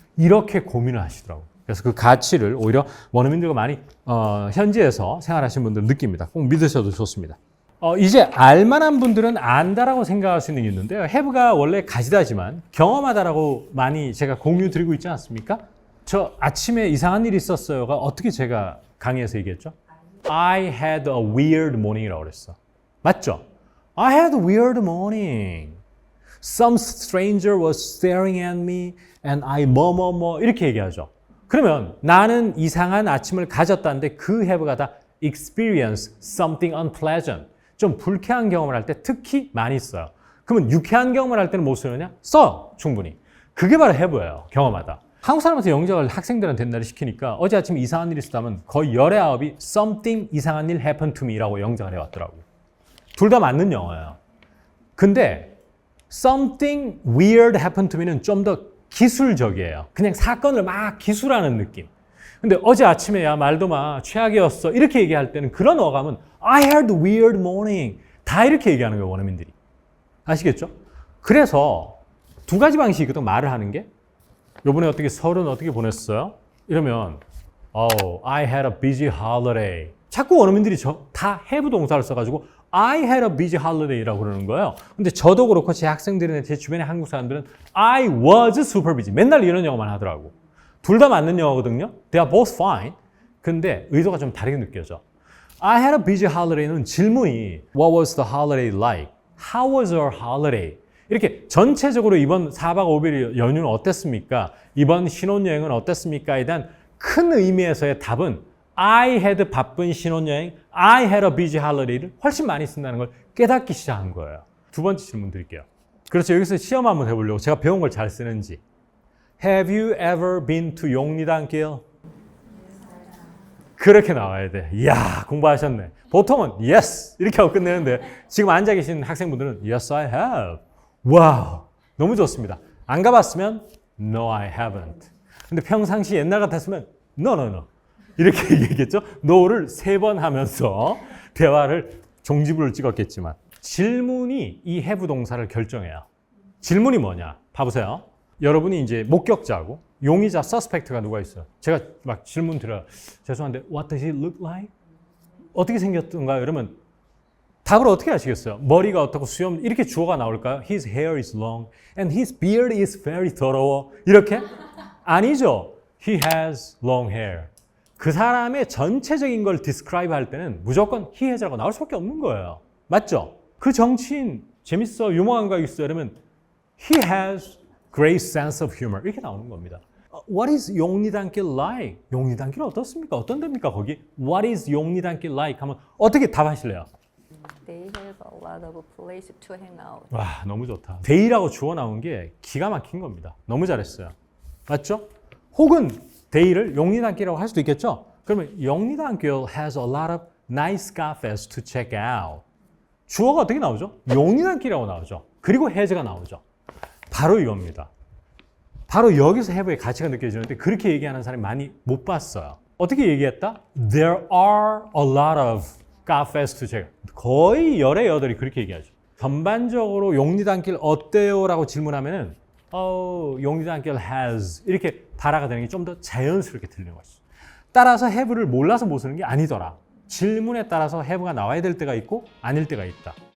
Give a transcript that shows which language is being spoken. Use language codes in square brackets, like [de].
[ko] 이렇게 고민을 하시더라고요. 그래서 그 가치를 오히려 원어민들과 많이 현지에서 생활하시는 분들은 느낍니다. 꼭 믿으셔도 좋습니다. 이제 알만한 분들은 안다라고 생각할 수 있는 게 있는데요. have가 원래 가지다지만 경험하다라고 많이 제가 공유 드리고 있지 않습니까? 저 아침에 이상한 일이 있었어요가 어떻게 제가 강의에서 얘기했죠? [en] I had a weird morning [ko] 이라고 그랬어. 맞죠? [en] I had a weird morning. Some stranger was staring at me and I [ko] 뭐뭐뭐 이렇게 얘기하죠. 그러면 나는 이상한 아침을 가졌다는데 그 have가 다 [en] experience something unpleasant. [ko] 좀 불쾌한 경험을 할 때 특히 많이 써요. 그러면 유쾌한 경험을 할 때는 못 쓰느냐? 써! 충분히. 그게 바로 have예요. 경험하다. 한국 사람한테 영작을 학생들한테 옛날에 시키니까 어제 아침에 이상한 일이 있었다면 거의 열의 아홉이 something 이상한 일 [en] happened to me [ko] 라고 영작을 해왔더라고요. 둘 다 맞는 영어예요. 근데 [en] something weird happened to me [ko] 는 좀 더 기술적이에요. 그냥 사건을 막 기술하는 느낌. 근데 어제 아침에 야 말도 마 최악이었어 이렇게 얘기할 때는 그런 어감은 [en] I had a weird morning [ko] 다 이렇게 얘기하는 거예요. 원어민들이. 아시겠죠? 그래서 두 가지 방식이 있거든. 말을 하는 게 요번에 어떻게 설은 어떻게 보냈어요? [en] 이러면 I had a busy holiday. [ko] 자꾸 원어민들이 다 have 동사를 써가지고 [en] I had a busy holiday [ko] 라고 그러는 거예요. 근데 저도 그렇고 제 학생들이나 제 주변의 한국 사람들은 [en] I was super busy. [ko] 맨날 이런 영어만 하더라고. 둘 다 맞는 영어거든요. [en] They are both fine. [ko] 근데 의도가 좀 다르게 느껴져. [en] I had a busy holiday는 [ko] 질문이 [en] What was the holiday like? How was your holiday? [ko] 이렇게 전체적으로 이번 4박 5일 연휴는 어땠습니까? 이번 신혼여행은 어땠습니까?에 대한 큰 의미에서의 답은 I had 바쁜 신혼여행, [en] I had a busy holiday [ko] 를 훨씬 많이 쓴다는 걸 깨닫기 시작한 거예요. 두 번째 질문 드릴게요. 그렇죠. 여기서 시험 한번 해보려고 제가 배운 걸 잘 쓰는지. [en] Have you ever been to 용리단길? [ko] 그렇게 나와야 돼. 이야, 공부하셨네. 보통은 yes 이렇게 하고 끝내는데 지금 앉아 계신 학생분들은 [en] yes, I have. [ko] 와우, 너무 좋습니다. 안 가봤으면 [en] no, I haven't. [ko] 근데 평상시 옛날 같았으면 no, no, no. 이렇게 얘기했겠죠? no를 3번 하면서 대화를 종지부를 찍었겠지만 질문이 이 have 동사를 결정해요. 질문이 뭐냐? 봐보세요. 여러분이 이제 목격자고 용의자, suspect가 누가 있어요? 제가 막 질문 드려요. 죄송한데 [en] what does he look like? [ko] 어떻게 생겼던가요? 이러면 답을 어떻게 하시겠어요? 머리가 어떻고 수염 이렇게 주어가 나올까요? [en] His hair is long and his beard is very thorough. [ko] 이렇게? 아니죠. [en] He has long hair. [ko] 그 사람의 전체적인 걸 describe 할 때는 무조건 he has라고 나올 수밖에 없는 거예요. 맞죠? 그 정치인 재밌어, 유머한 거 있어 이러면 [en] he has great sense of humor [ko] 이렇게 나오는 겁니다. [en] What is 용리단길 like? [ko] 용리단길 어떻습니까? 어떤 데입니까 거기? [en] What is 용리단길 like? [ko] 하면 어떻게 답하실래요? [en] They have a lot of place to hang out. [ko] 와, 너무 좋다. day라고 주어 나온 게 기가 막힌 겁니다. 너무 잘했어요. 맞죠? 혹은 day를 용리단길이라고 할 수도 있겠죠? 그러면 [en] 용리단길 has a lot of nice cafes to check out. [ko] 주어가 어떻게 나오죠? 용리단길이라고 나오죠. 그리고 has가 나오죠. 바로 이겁니다. 바로 여기서 have의 가치가 느껴지는데 그렇게 얘기하는 사람이 많이 못 봤어요. 어떻게 얘기했다? [en] There are a lot of cafes to check out. [ko] 거의 열의 여덟이 그렇게 얘기하죠. 전반적으로 용리단길 어때요? 라고 질문하면은 용리단길 has 이렇게 발화가 되는 게 좀 더 자연스럽게 들리는 것이죠. 따라서 have를 몰라서 못 쓰는 게 아니더라. 질문에 따라서 have가 나와야 될 때가 있고 아닐 때가 있다.